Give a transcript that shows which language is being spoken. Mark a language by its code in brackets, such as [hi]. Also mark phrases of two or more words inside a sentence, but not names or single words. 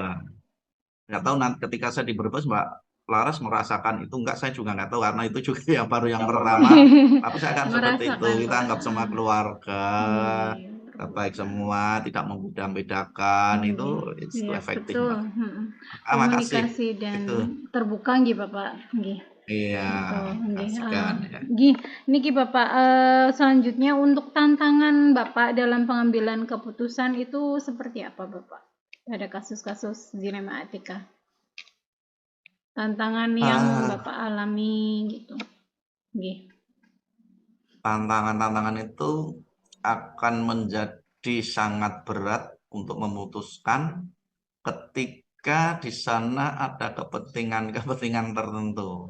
[id] Nggak tahu nanti ketika saya di Brebes Mbak Laras merasakan itu enggak, saya juga nggak tahu karena itu juga yang baru yang pertama. Tapi saya akan seperti itu, Merasakan, kita Pak. anggap semua keluarga, Iya, baik semua, tidak membeda-bedakan, itu iya, efektif betul. Mbak. Makasih. Komunikasi dan Itu. terbuka nggih Bapak. Nggih. Iya, Betul, nggih. kasihkan ya. Nggih, niki Bapak, selanjutnya untuk tantangan Bapak dalam pengambilan keputusan itu seperti apa Bapak? Pada kasus-kasus dilema etika. Tantangan yang Bapak alami gitu. Nggih. Tantangan-tantangan itu akan menjadi sangat berat untuk memutuskan ketika di sana ada kepentingan-kepentingan tertentu.